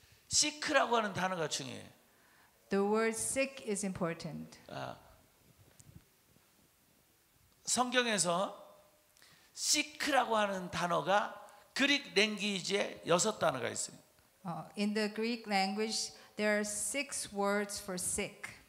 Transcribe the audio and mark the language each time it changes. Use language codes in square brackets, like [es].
[ko] sick라고 하는 단어가 중요해요. [en] The word sick is important. [ko] 성경에서 sick라고 하는 단어가 그릭 랭귀지에 6단어가 있어요. [en] In the Greek language, there are 6 words for sick.